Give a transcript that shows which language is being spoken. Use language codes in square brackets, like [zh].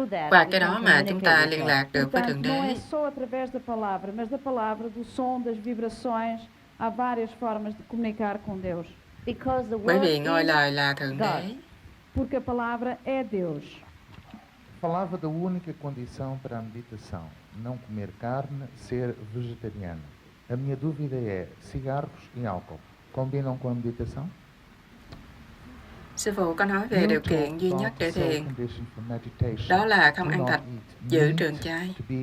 [vi] Qua cái đó mà chúng ta liên lạc được với Thượng Đế. [pt] Não é só através da palavra, mas da palavra, do som, das vibrações. Há várias formas de comunicar com Deus. [vi] Bởi vì ngôi lời là Thượng Đế. [pt] Porque a palavra é Deus. Falava da única condição para a meditação, não comer carne, ser vegetariano. A minha dúvida é, cigarros e álcool combinam com a meditação? [vi] Sư phụ có nói về điều kiện duy nhất để thiền. Đó là không ăn thịt, giữ trường chay.